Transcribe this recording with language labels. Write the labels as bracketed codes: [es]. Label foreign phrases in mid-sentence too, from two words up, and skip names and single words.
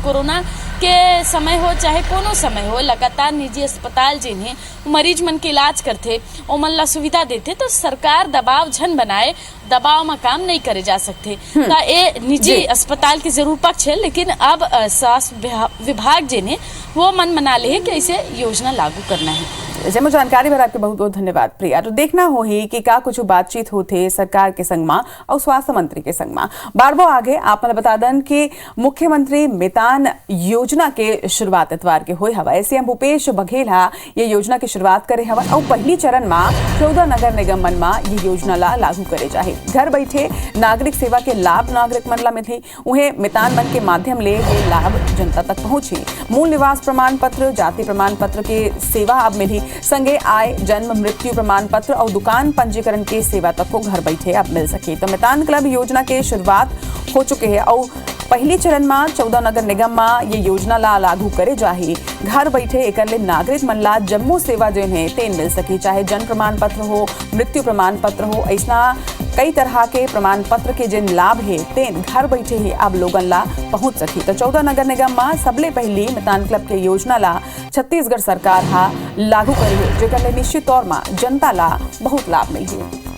[hne] कोरोना के समय हो चाहे कोनो समय हो, लगातार निजी अस्पताल जिन्हें मरीज मन के इलाज करते, ओमन ला सुविधा देते, तो सरकार दबाव झन बनाए, दबाव में काम नहीं करे जा सकते। तो ये निजी अस्पताल की जरूर पक्ष है, लेकिन अब स्वास्थ्य विभाग जिन्हें वो मन मना ले है कि इसे योजना लागू करना है। जैसे जानकारी भर आपके बहुत बहुत धन्यवाद प्रिया। तो देखना हो ही कि का कुछ बातचीत होते सरकार के संग में और स्वास्थ्य मंत्री के संग में। बारबो आगे आप मन बता दन कि मुख्यमंत्री मितान योजना के शुरुआत इतवार के हुए हवा। सीएम भूपेश बघेल ये योजना की शुरुआत करे हवा और पहली चरण में 14 नगर निगम मन में ये योजना ला लागू करे जाए। घर बैठे नागरिक सेवा के लाभ नागरिक मन ला मिली, उन्हें मितान मन के माध्यम ले ये लाभ जनता तक पहुंची। मूल निवास प्रमाण पत्र, जाति प्रमाण पत्र के सेवा अब मिली, संगे आय, जन्म, मृत्यु प्रमाण पत्र और दुकान पंजीकरण के सेवा तक को घर बैठे अब मिल सके। तो मितान क्लब योजना के शुरुआत हो चुके हैं और पहली चरण में 14 नगर निगम में ये योजना ला लागू करे जाही। घर बैठे एक नागरिक मन ला जम्मू सेवा जो है तेन मिल सके, चाहे जन्म प्रमाण पत्र हो, मृत्यु प्रमाण पत्र हो, ऐसा कई तरह के प्रमाण पत्र के जिन लाभ है तेन घर बैठे ही अब लोगन ला पहुंच सकी। तो 14 नगर निगम में सबले पहली मितान क्लब के योजना ला छत्तीसगढ़ सरकार लागू करी है, जेकर निश्चित तौर में जनता ला बहुत लाभ मिली।